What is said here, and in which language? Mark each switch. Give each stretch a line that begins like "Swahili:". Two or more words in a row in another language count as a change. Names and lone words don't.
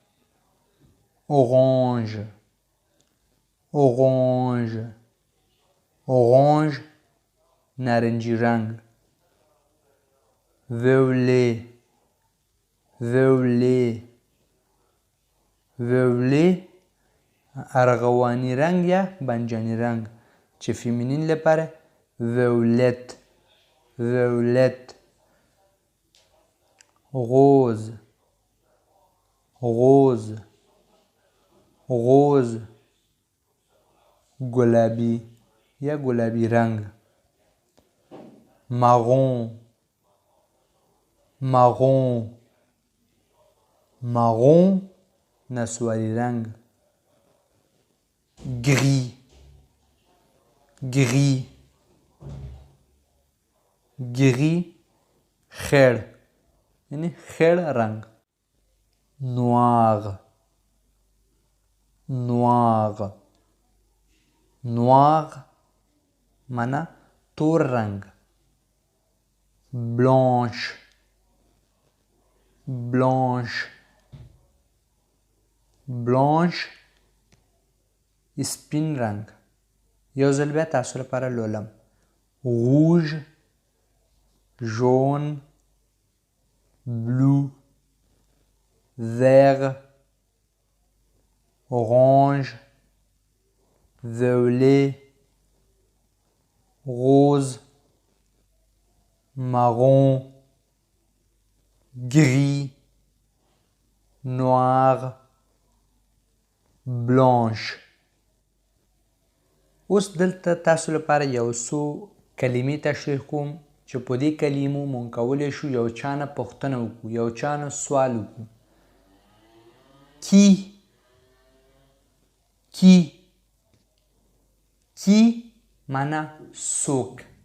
French: orange orange orange
Pashto: نارنجی رنگ.
French: violet violet violet
Pashto: ارغوانی رنگ یا بنجانی رنگ چې فیمینین لپاره
French: violet violet. rose rose rose
Pashto: گلابی یا گلابی رنگ.
French: marron marron marron
Pashto: نسواری رنگ.
French: gris gris gris
Pashto: خړ یعنی خړ رنگ.
French: noir noir noir
Pashto: معنا تور رنگ.
French: blanche blanche blanche
Pashto: سپین رنگ. یو ځل بیا تاسو لپاره لولم.
French: rouge jaune bleu vert orange violet rose marron gris noir blanche.
Pashto: اوس دلته تاسو لپاره یو څو کلمې تشریح کوم چې په دې کلمو مونږ کولی شو یو چا نه پوښتنه وکړو، یو چا نه سوال وکړو. کی معنا څوک.